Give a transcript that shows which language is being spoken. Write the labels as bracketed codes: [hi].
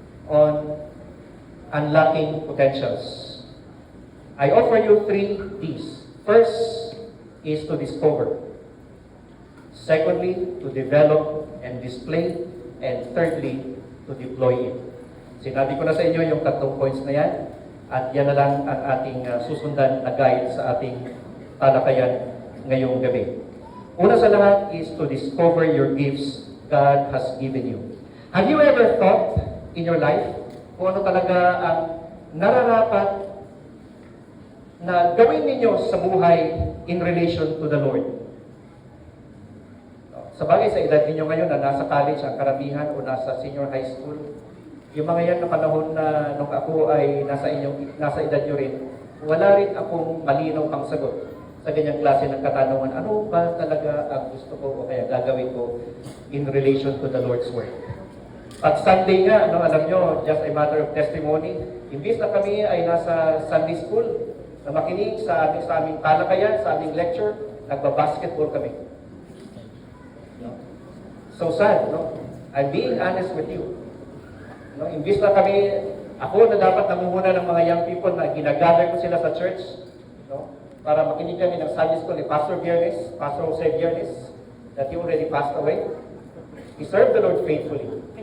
[en] On unlocking potentials. I offer you 3 Ds. First is to discover. Secondly, to develop and display. And thirdly, to deploy it. [tl] Sinabi ko na sa inyo yung 3 points na yan. At yan na lang ang ating susundan na guide sa ating talakayan ngayong gabi. Una sa lahat [en] is to discover your gifts God has given you. Have you ever thought in your life [tl] kung ano talaga ang nararapat na gawin ninyo sa buhay [en] in relation to the Lord? [tl] Sa bagay, sa edad ninyo ngayon na nasa college ang karamihan o nasa senior high school, yung mga yan na panahon na nung ako ay nasa edad nyo rin, wala rin akong malinaw pang sagot sa ganyang klase ng katanungan. Ano ba talaga ang gusto ko o kaya gagawin ko [en] in relation to the Lord's work? [tl] At Sunday nga, alam nyo, [en] just a matter of testimony, [tl] imbis na kami ay nasa Sunday school, na makinig sa aming talakayan, sa aming lecture, nagba-basketball kami. No? [en] so sad, [tl] no? [en] I'm being honest with you. [tl] No, imbis na ako na dapat namumuna ng mga young people na ginagather ko sila sa church, no? Para makinig kami ng Sunday school ni Pastor Viernes, Pastor Jose Viernes, [en] that he already passed away. He served the Lord faithfully.